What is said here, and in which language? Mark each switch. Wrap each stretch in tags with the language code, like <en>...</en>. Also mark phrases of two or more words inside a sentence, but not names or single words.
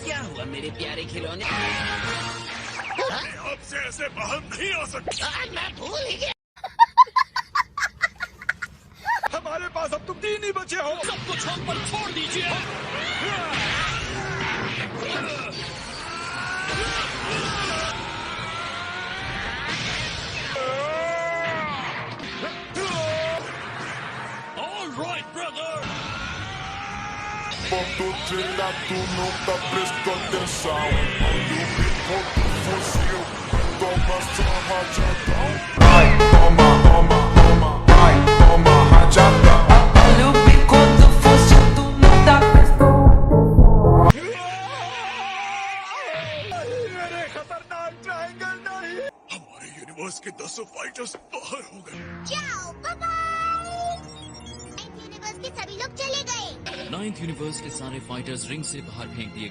<hi>क्या हुआ मेरे प्यारे खिलौने? आपसे ऐसे बाहर नहीं आ सकते। मैं भूल ही गया। हमारे पास अब तुम 3 ही बचे हो। सब कुछ हम पर छोड़ दीजिए।</hi> <en>All right, brother.</en> <pt>Quando trilha tu nunca prestou atenção. Olho picoto fuzil, toma só rajadão. Ai, toma, toma, toma, ai, toma rajadão. Olho picoto fuzil, tu nunca prestou</pt> <hi>मेरे खतरनाक ट्रायंगल नहीं। हमारे यूनिवर्स के 10 फाइटर्स बाहर हो गए। जाओ, बाय बाय। यूनिवर्स के सभी लोग चले गए। 9th यूनिवर्स के सारे फाइटर्स रिंग से बाहर फेंक दिए।</hi>